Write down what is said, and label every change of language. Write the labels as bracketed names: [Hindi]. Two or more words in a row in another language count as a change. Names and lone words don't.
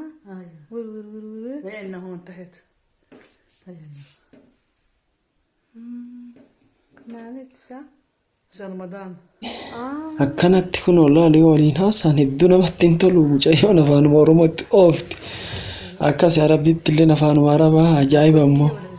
[Arabic] ايوه ور ور ور ور لانه هون تحت كمان تسعة عشان رمضان [Oromo] akkanatti kun wallaahi waliin haasaan hedduu namatti hin tolu mucayyoon afaanuma oromootti oofti akkas arabditti illee afaanuma arabaa ajaa'iba immoo